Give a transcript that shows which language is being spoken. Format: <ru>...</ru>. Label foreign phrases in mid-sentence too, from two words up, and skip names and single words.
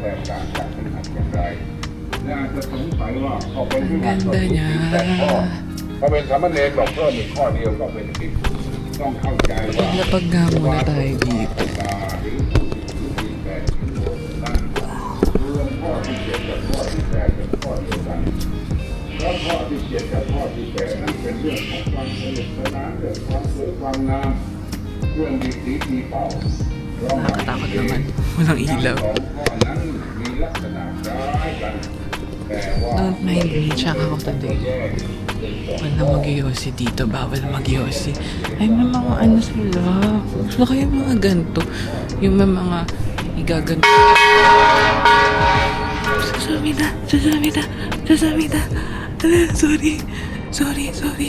<tl>Ang ganda niya.</tl> <th>พอเป็นสามเณรบอกเพิ่มอีกข้อเดียวก็เป็นสิบต้องเข้าใจว่า</th> <tl>Lapag nga muna tayo dito.</tl> <th>ตาหรือที่แปดนั้นรวมข้อที่เจ็ดกับข้อที่แปดเป็นข้อเดียวกันแล้วข้อที่เจ็ดกับข้อที่แปดนั้นเป็นเรื่องของความสนุกสนานเรื่องความสวยความงามเรื่องดีสีดีเป่า</th> <tl>Nakakatakot naman. Walang ilaw.</tl> <th>สองข้อนั้นมีลักษณะคล้ายกันแต่ว่า</th> <en>Don't mind me,</en> <tl>tsaka ako today. Wala mag-iossi dito, bawal mag-iossi. Ay, may mga ano sila. Gusto ko yung mga ganito. Yung may mga igaganto. Sasabi na! Sasabi na! Sasabi na! Sorry! Sorry! Sorry!</tl>